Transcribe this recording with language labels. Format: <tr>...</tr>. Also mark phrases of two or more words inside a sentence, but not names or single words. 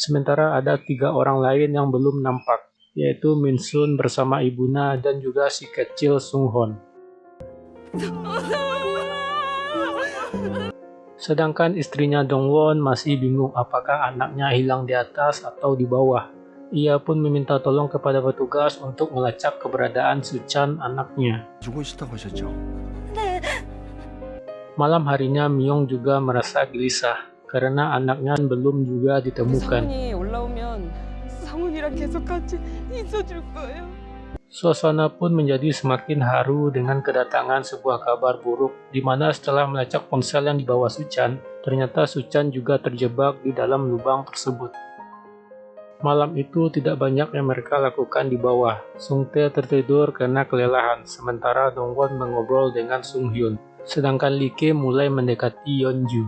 <id>Sementara ada 3 orang lain yang belum nampak, yaitu Min Sun bersama ibuna dan juga si kecil Sung Hon. Sedangkan istrinya Dong Won masih bingung apakah anaknya hilang di atas atau di bawah. Ia pun meminta tolong kepada petugas untuk melacak keberadaan Suchan anaknya.</id> <ko>죽으셨다고 하셨죠?</ko> <id>Malam harinya Myung juga merasa gelisah karena anaknya belum juga ditemukan.</id> <ko>상훈이 올라오면 상훈이랑 계속 같이 있어줄 거예요.</ko> <id>Suasana pun menjadi semakin haru dengan kedatangan sebuah kabar buruk, di mana setelah melacak ponsel yang dibawa Suchan, ternyata Suchan juga terjebak di dalam lubang tersebut. Malam itu tidak banyak yang mereka lakukan di bawah. Sung Tae tertidur karena kelelahan, sementara Dong Won mengobrol dengan Sung Hyun, sedangkan Lee Ki mulai mendekati Yeonju.</id>